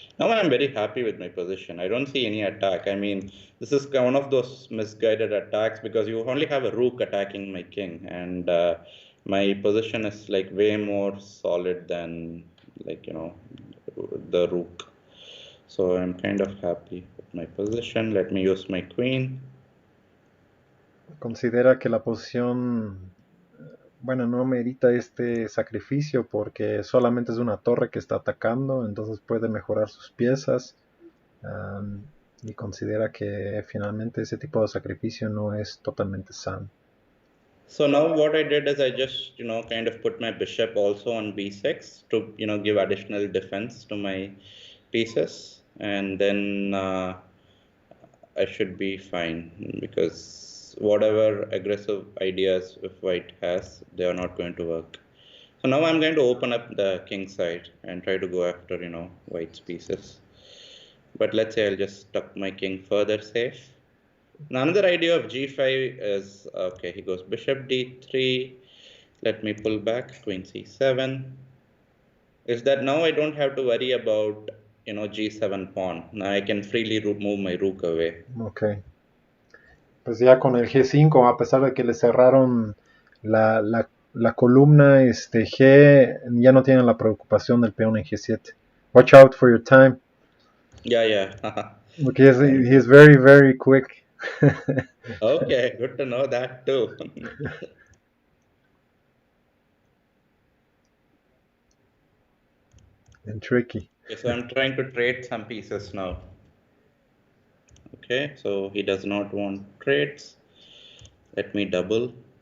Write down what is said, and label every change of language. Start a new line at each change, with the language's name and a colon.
English: Now I'm very happy with my position. I don't see any attack. I mean, this is one of those misguided attacks because you only have a rook attacking my king, and my position is like way more solid than, like, the rook. So I'm kind of happy with my position. Let me use my queen.
Spanish: Considera que la posición, bueno, no merita este sacrificio porque solamente es una torre que está atacando, entonces puede mejorar sus piezas. Y considera que finalmente ese tipo de sacrificio no es totalmente sano.
English: So now what I did is I just, kind of put my bishop also on b6 to, give additional defense to my pieces. And then I should be fine because whatever aggressive ideas if white has, they are not going to work. So now I'm going to open up the king side and try to go after, white's pieces. But let's say I'll just tuck my king further safe. Now another idea of g5 is, okay, he goes bishop d3. Let me pull back, queen c7. Is that now I don't have to worry about, g7 pawn. Now I can freely move my rook away. Ok.
Spanish: Pues ya con el G5, a pesar de que le cerraron la columna G, ya no tienen la preocupación del peón en G7.
English: Watch out for your time. Yeah. Because he is very, very quick. Okay, good to know that too. And tricky. Okay, so I'm trying to trade some pieces now. Okay, so he does not want trades. Let me double.